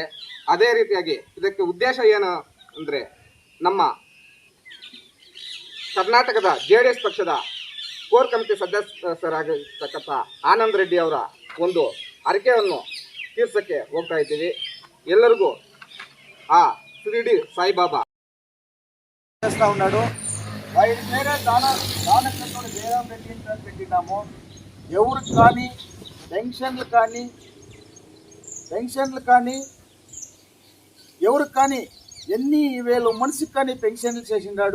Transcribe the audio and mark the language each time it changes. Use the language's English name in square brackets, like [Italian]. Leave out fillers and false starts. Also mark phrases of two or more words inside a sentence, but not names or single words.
[Kannada] ಅದೇ ರೀತಿಯಾಗಿ ಇದಕ್ಕೆ ಉದ್ದೇಶ ಏನು ಅಂದರೆ ನಮ್ಮ ಕರ್ನಾಟಕದ JDS ಪಕ್ಷದ ಕೋರ್ ಕಮಿಟಿ ಸದಸ್ಯರಾಗಿರ್ತಕ್ಕಂಥ ಆನಂದ್ ರೆಡ್ಡಿ ಅವರ ಒಂದು ಅರಿಕೆಯನ್ನು ತೀರ್ಸಕ್ಕೆ ಹೋಗ್ತಾ ಇದ್ದೀವಿ. [Telugu] ಎಲ್ಲರಿಗೂ ఆ షిరిడి సాయిబాబా చేస్తూ ఉన్నాడు. వారి పేరే దానకర్ణుడు జయరామ్ రెడ్డి అని పెట్టినాము. ఎవరికి కానీ పెన్షన్లు కానీ ఎవరికి కానీ ఎన్ని వేలు మనిషికి కానీ పెన్షన్లు చేసిండాడు.